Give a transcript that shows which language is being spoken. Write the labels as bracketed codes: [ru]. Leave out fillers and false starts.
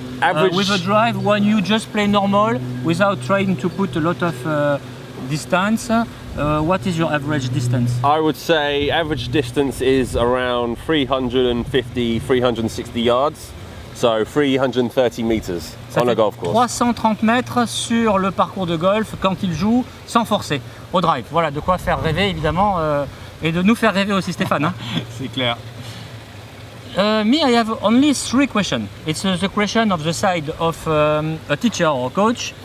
[en] Average with a drive, when you just play normal without trying to put a lot of distance, what is your average distance? I would say average distance is around 350, 360 yards. So 330 meters [fr] Ça [en] on a [fr] fait [en] golf course. [fr] 330 mètres sur le parcours de golf quand il joue sans forcer, au drive. Voilà, de quoi faire rêver évidemment et de nous faire rêver aussi Stéphane. Hein. C'est clair. [en] Me, I have only 3 questions. It's the question of the side of a teacher or coach.